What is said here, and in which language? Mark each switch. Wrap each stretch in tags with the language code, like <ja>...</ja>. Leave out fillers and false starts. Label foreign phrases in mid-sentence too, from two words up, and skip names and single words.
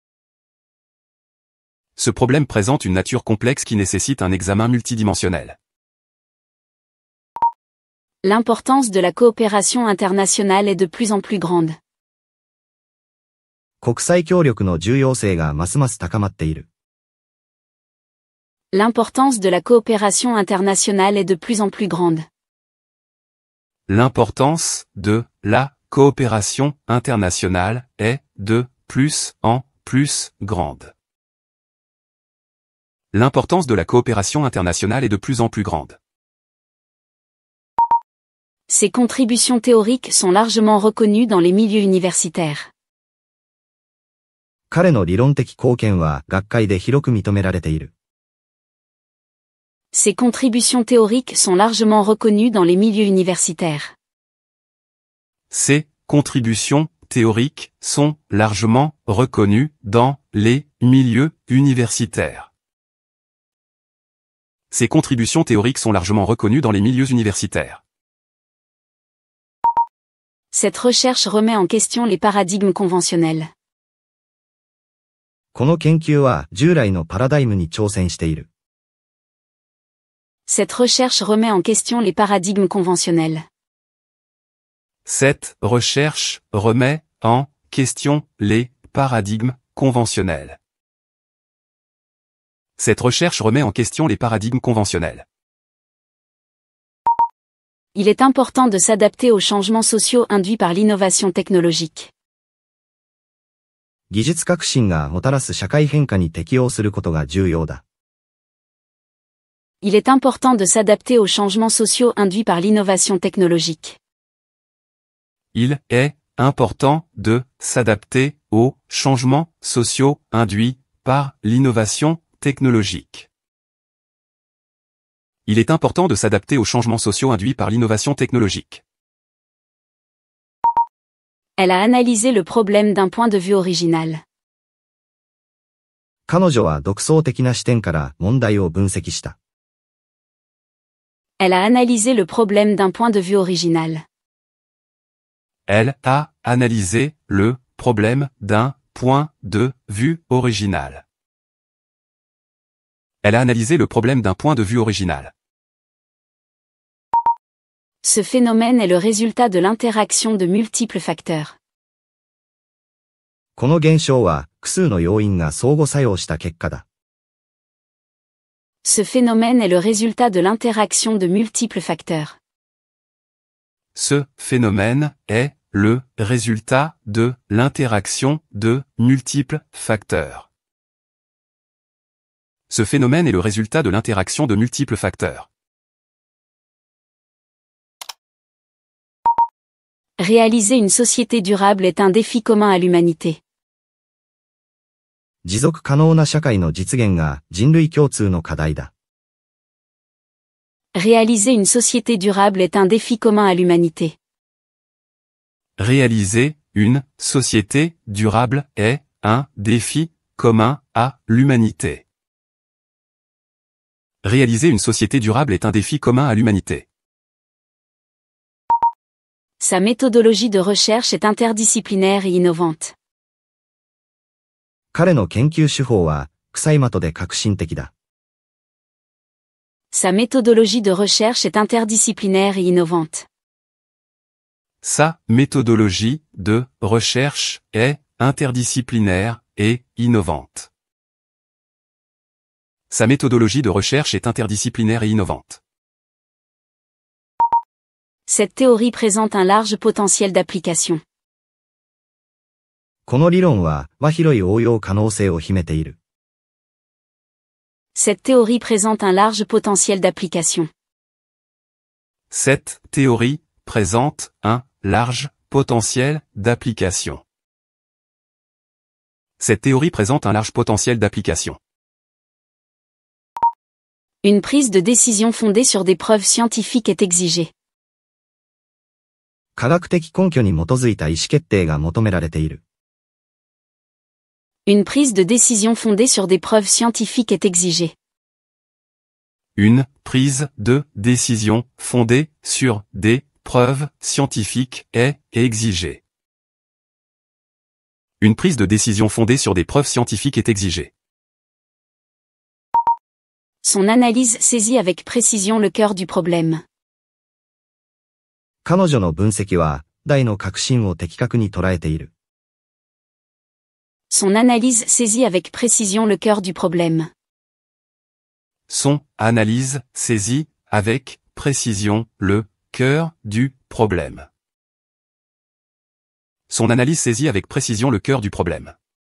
<fr>Ce problème présente une nature complexe qui nécessite un examen multidimensionnel. L'importance de la coopération internationale est de plus en plus grande.</fr> <ja>国際協力の重要性がますます高まっている。</ja> <fr>L'importance de la coopération internationale est de plus en plus grande. L'importance de la coopération internationale est de plus en plus grande. L'importance de la coopération internationale est de plus en plus grande. Ses contributions théoriques sont largement reconnues dans les milieux universitaires.</fr> <ja>彼の理論的貢献は学会で広く認められている。</ja> <fr>Ses contributions théoriques sont largement reconnues dans les milieux universitaires. Ses contributions théoriques sont largement reconnues dans les milieux universitaires. Ses contributions théoriques sont largement reconnues dans les milieux universitaires. Cette recherche remet en question les paradigmes conventionnels.</fr> <ja>この研究は従来のパラダイムに挑戦している。</ja> <fr>Cette recherche remet en question les paradigmes conventionnels. Cette recherche remet en question les paradigmes conventionnels. Cette recherche remet en question les paradigmes conventionnels. Il est important de s'adapter aux changements sociaux induits par l'innovation technologique.</fr> <ja>技術革新がもたらす社会変化に適応することが重要だ。</ja> <fr>Il est important de s'adapter aux changements sociaux induits par l'innovation technologique. Il est important de s'adapter aux changements sociaux induits par l'innovation technologique. Il est important de s'adapter aux changements sociaux induits par l'innovation technologique. Elle a analysé le problème d'un point de vue original.</fr> <ja>彼女は独創的な視点から問題を分析した。</ja> <fr>Elle a analysé le problème d'un point de vue original. Elle a analysé le problème d'un point de vue original. Elle a analysé le problème d'un point de vue original. Ce phénomène est le résultat de l'interaction de multiples facteurs.</fr> <ja>この現象は複数の要因が相互作用した結果だ。</ja> <fr>Ce phénomène est le résultat de l'interaction de multiples facteurs. Ce phénomène est le résultat de l'interaction de multiples facteurs. Ce phénomène est le résultat de l'interaction de multiples facteurs. Réaliser une société durable est un défi commun à l'humanité.</fr> <ja>持続可能な社会の実現が人類共通の課題だ。</ja> <fr>Réaliser une société durable est un défi commun à l'humanité. Réaliser une société durable est un défi commun à l'humanité. Réaliser une société durable est un défi commun à l'humanité. Sa méthodologie de recherche est interdisciplinaire et innovante.</fr> <ja>彼の研究手法は、臭い的で革新的だ。</ja> <fr>Sa méthodologie de recherche est interdisciplinaire et innovante. Sa méthodologie de recherche est interdisciplinaire et innovante. Sa méthodologie de recherche est interdisciplinaire et innovante. Cette théorie présente un large potentiel d'application.</fr> <ja>この理論は、広い応用可能性を秘めている。</ja> <fr>Cette théorie présente un large potentiel d'application. Cette théorie présente un large potentiel d'application. Cette théorie présente un large potentiel d'application. Une prise de décision fondée sur des preuves scientifiques est exigée.</fr> <ja>科学的根拠に基づいた意思決定が求められている。</ja> <fr>Une prise de décision fondée sur des preuves scientifiques est exigée. Une prise de décision fondée sur des preuves scientifiques est exigée. Une prise de décision fondée sur des preuves scientifiques est exigée. Son analyse saisit avec précision le cœur du problème.</fr> <ja>彼女の分析は、大の核心を的確に捉えている。</ja> <fr>Son analyse saisit avec précision le cœur du problème. Son analyse saisit avec précision le cœur du problème. Son analyse saisit avec précision le cœur du problème.</fr>